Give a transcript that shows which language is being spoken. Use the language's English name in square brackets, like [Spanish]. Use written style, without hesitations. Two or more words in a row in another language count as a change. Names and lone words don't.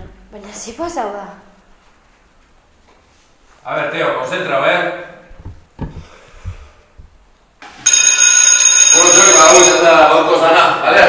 [Basque] Baina, ze pasau da? [Spanish] A ver, tío, concentra, a ver. [Basque] Bueno, zuek badago izan da gaurko zana, bale?